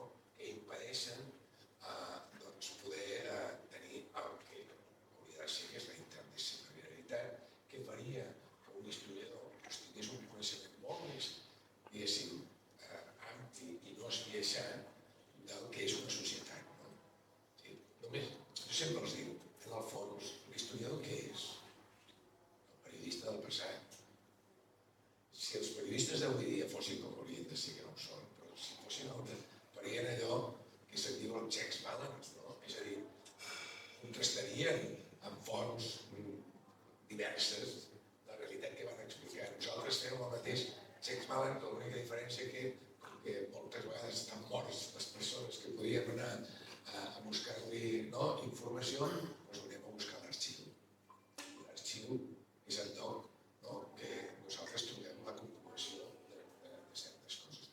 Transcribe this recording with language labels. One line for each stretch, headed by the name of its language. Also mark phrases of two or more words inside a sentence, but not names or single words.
Catalan: Que impedeixen poder tenir el que hauria de ser, que és la interdisciplinaritat, que faria que un historiador tingués un coneixement molt més, diguéssim, ampli i no esbiaixat del que és una societat. No? Sí, només, jo sempre els dic, en el fons, l'historiador què és? El periodista del passat. Si els periodistes d'avui dia fossin com haurien de ser, que no ho són, però si fossin farien allò que se'n diu els
English: checks balance,
Catalan: no? És a dir, contrastarien amb fonts diverses la realitat que van explicar. Nosaltres fem el mateix
English: checks balance,
Catalan: l'única diferència que, com que moltes vegades estan morts les persones que podien anar a buscar-li informació, doncs anem a buscar l'arxiu. L'arxiu és el lloc que nosaltres trobem la comprovació de certes coses.